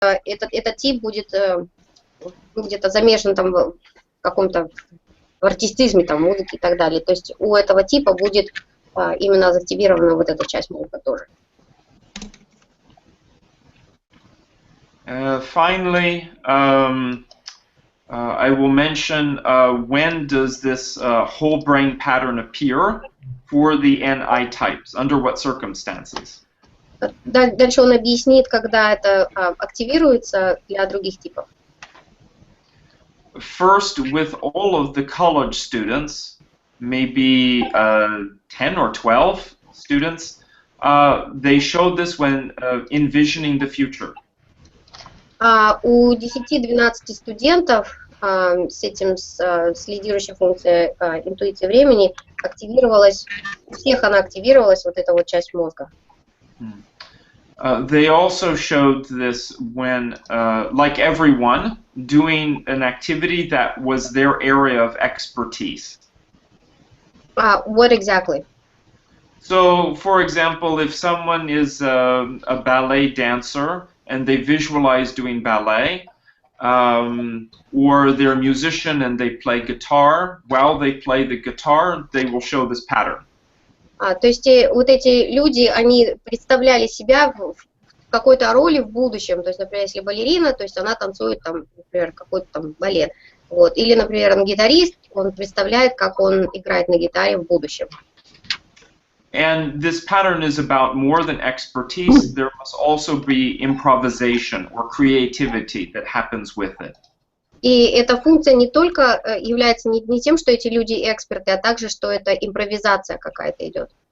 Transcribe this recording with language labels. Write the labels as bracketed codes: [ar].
[ru] этот тип будет где-то замешан там в каком-то артистизме, там, музыке и так далее. То есть у этого типа будет именно заактивирована вот эта часть мозга тоже. [en] Finally, I will mention when does this whole brain pattern appear for the NI types, under what circumstances? [ru] Дальше он объяснит, когда это активируется для других типов. [en] First, with all of the college students, maybe 10 or 12 students, they showed this when envisioning the future. [ru] У 10-12 студентов с лидирующей функцией интуиции времени активировалась, у всех она активировалась, вот эта вот часть мозга. [en] They also showed this when, like everyone, doing an activity that was their area of expertise. What exactly? So, for example, if someone is a ballet dancer and they visualize doing ballet, or they're a musician and they play guitar, while they play the guitar, they will show this pattern. [ru] То есть вот эти люди, они представляли себя в какой-то роли в будущем. То есть, например, если балерина, то есть она танцует там, например, какой-то там балет. Вот. Или, например, он гитарист, он представляет, как он играет на гитаре в будущем. [en] And this pattern is about more than expertise. There must also be improvisation or creativity that happens with it. [ru] И эта функция не только является не тем, что эти люди эксперты, а также, что это импровизация какая-то идет.